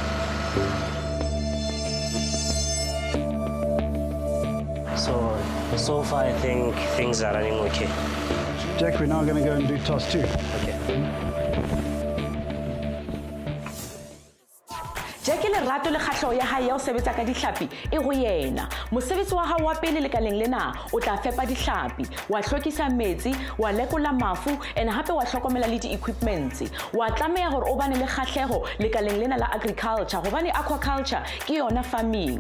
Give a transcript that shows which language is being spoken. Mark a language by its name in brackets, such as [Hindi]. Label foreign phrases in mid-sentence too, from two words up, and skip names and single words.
[English] So far I think things are running okay. Jack, we're now going to go and do toss 2. Okay. [Southern Sotho] Jack le rato le kgahleho ya hae ya ho sebetsa ka dihlapi e ho yena. Mosebetsi wa hao wa pele lekaleng lena o tla fepa dihlapi, wa hlwekisa metsi, wa lekola mafu and hape wa hlokomela le di-equipments. Wa tlameha hore o bane le kgahleho lekaleng lena la agriculture hobane aquaculture ke yona farming.